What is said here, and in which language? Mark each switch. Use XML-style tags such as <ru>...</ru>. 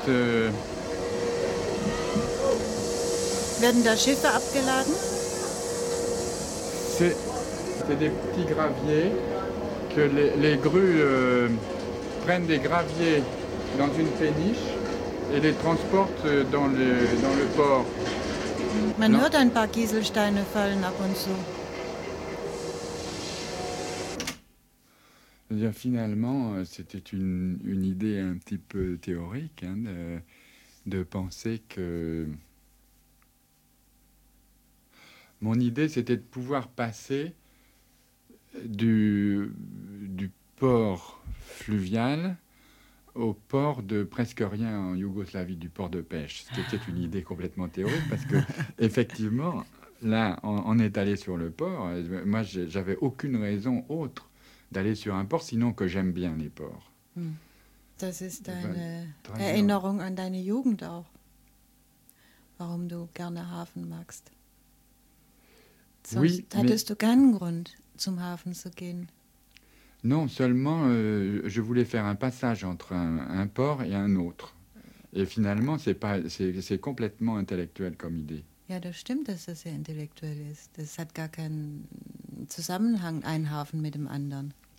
<de>Werden da Schiffe abgeladen?</de> <fr>C'est des petits graviers que les grues prennent des graviers dans une péniche et les transportent dans le port.</fr> <de>Man hört ein paar Kieselsteine fallen ab und zu.</de> <fr>Bien, finalement, c'était une idée un petit peu théorique hein, de penser que... Mon idée, c'était de pouvoir passer du port fluvial au port de presque rien en Yougoslavie, du port de pêche. Ce qui était une idée complètement théorique, parce que effectivement, là, on est allé sur le port. Moi, j'avais aucune raison autre d'aller sur un port, sinon que j'aime bien les ports.</fr> <de>Das ist eine Erinnerung an deine Jugend auch, warum du gerne Hafen magst.</de> <fr>Oui,</fr> <de>hättest du keinen Grund zum Hafen zu gehen.</de> <fr>Non, seulement je voulais faire un passage entre un port et un autre. Et finalement, c'est complètement intellectuel comme idée.</fr> <de>Ja, das stimmt, dass das sehr intellektuell ist. Das hat gar keinen Zusammenhang, ein Hafen mit dem anderen.</de>